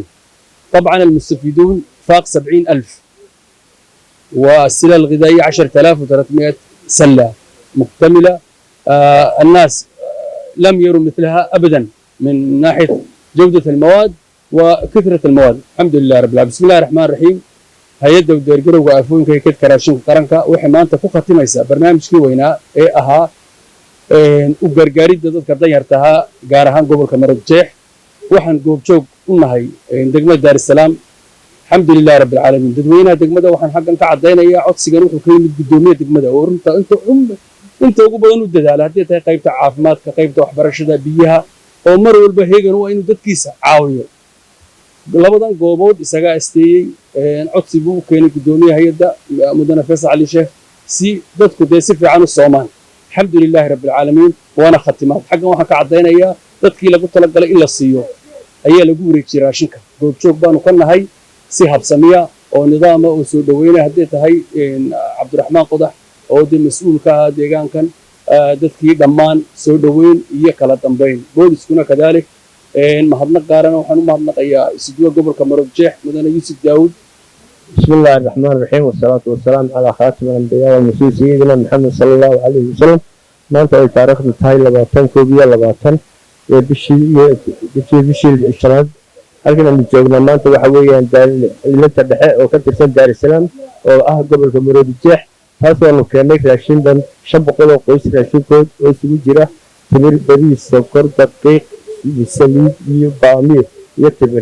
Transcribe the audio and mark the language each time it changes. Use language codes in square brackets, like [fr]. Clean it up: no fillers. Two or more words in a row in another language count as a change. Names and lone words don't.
[ar] طبعا المستفيدون فاق 70,000 والسلة الغذائية 10,300 سلة مكتملة. الناس لم يروا مثلها أبدا من ناحية جودة المواد وكثرة المواد. الحمد لله رب العالمين. بسم الله الرحمن الرحيم. [so] hay-adda udeergarowga aafooyinka ee kaydka raashinka qaranka waxay maanta ku khatimaysaa barnaamijkii weynaa ee ahaa u gargaaridda dadka danyarta ahaa gaar ahaan gobolka Maroodijeex. waxaan goobjoog u nahay degmada Daar es Salaam. [ar] الحمد لله رب العالمين. [so] dadweynaha degmada waxaan xaggan ka cadeynayaa codsigan wuxuu ka yimid gudoomiyaha degmada oo runta inta ugu badan u dadaala haddii tahay qaybta caafimaadka, qaybta waxbarashada, biyaha oo mar walba heegan waa inuu dadkiisa caawiyo. labadan goobood isaga asteeyay codsi buu u keenay gudoomiyaha hay-adda mudane Faysal Ali Sheekh si dadku dee si fiican u soomaan. [ar] الحمد لله رب العالمين. [so] waana khatimaad xaggan waxaan ka cadeynayaa dadkii lagu talagalay in la siiyo ayaa lagu wareejiyay raashinka. goobjoog baanu ka nahay si habsamiya oo nidaama oo soo dhaweynay haddii tahay Cabdiraxmaan Qodax oo mas'uulka ah deegaankan dadkii dhammaan soo dhaweyn iyo kala dambeyn. booliskuna kadalik mahadnaq gaarana waxaan u mahadnaqayaa isduwa gobolka Maroodijeex mudane Yuusuf Daawud. [ar] بسم الله الرحمن الرحيم والصلاة والسلام على خاتم الأنبياء والمرسلين سيدنا محمد صلى الله عليه وسلم. [so] maanta ay taariikhdu tahay 20 bishii shanaad halkan aan joognaa maanta waxa weeyaan daalinta dhexe oo ka tirsan Daar es Salaam oo ah gobolka Maroodijeex. taasoo aanu keenay raashin dhan 500 oo qoys raashinkood oo isugu jira timir, bariis, sokor, daqiiq, saliid iyo baamiir iyo timir.